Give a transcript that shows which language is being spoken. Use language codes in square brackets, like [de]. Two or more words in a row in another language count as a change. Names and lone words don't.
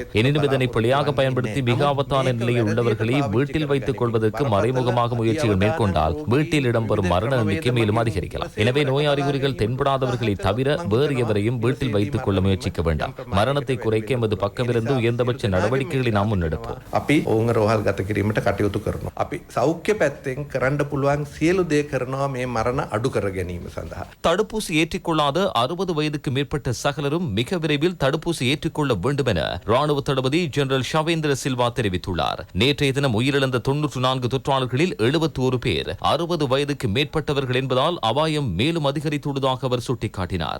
[ta] எனினும் இதனை பிழையாக பயன்படுத்தி மிக ஆபத்தான நிலையில் உள்ளவர்களை வீட்டில் வைத்துக் கொள்வதற்கு மறைமுகமாக முயற்சிகள் மேற்கொண்டால் வீட்டில் இடம்பெறும் மரண எண்ணிக்கை மேலும் அதிகரிக்கலாம். எனவே நோய் அறிகுறிகள் தென்படாதவர்களை தவிர வேறு எவரையும் வீட்டில் வைத்துக் கொள்ள முயற்சிக்க வேண்டாம். மரணத்தை குறைக்க எமது பக்கமிருந்து உயர்ந்தபட்ச நடவடிக்கைகளை நாம் முன்னெடுப்போம். [si] අපි ඔවුන් රෝහල් ගත කිරීමට කටයුතු කරනවා. අපි සෞඛ්‍ය පැත්තෙන් කරන්න පුළුවන් සියලු දේ කරනවා මේ මරණ අඩු කර ගැනීම සඳහා. [ta] தடுப்பூசி ஏற்றிக்கொள்ளாத 60 வயதுக்கு மேற்பட்ட சகலரும் மிக விரைவில் தடுப்பூசி ஏற்றுக்கொள்ள வேண்டும் என ராணுவ தளபதி ஜெனரல் ஷவேந்திர சில்வா தெரிவித்துள்ளார். நேற்றைய தினம் உயிரிழந்த 94 தொற்றாளர்களில் 71 பேர் 60 வயதுக்கு மேற்பட்டவர்கள் என்பதால் அபாயம் மேலும் அதிகரித்துள்ளதாக அவர் சுட்டிக்காட்டினார்.